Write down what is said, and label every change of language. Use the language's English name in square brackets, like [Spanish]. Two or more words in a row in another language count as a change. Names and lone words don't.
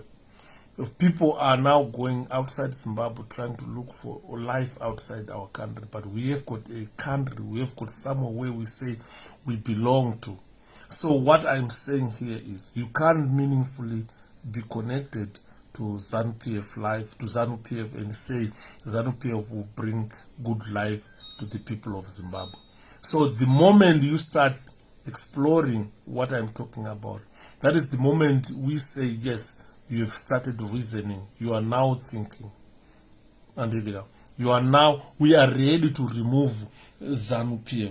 [English] If people are now going outside Zimbabwe trying to look for life outside our country, but we have got a country, we have got somewhere where we say we belong to. So what I'm saying here is you can't meaningfully be connected to ZANU-PF life, to ZANU-PF, and say ZANU-PF will bring good life to the people of Zimbabwe. So the moment you start exploring what I'm talking about, that is the moment we say, yes, you have started reasoning, you are now thinking, and you are now, we are ready to remove ZANU-PF.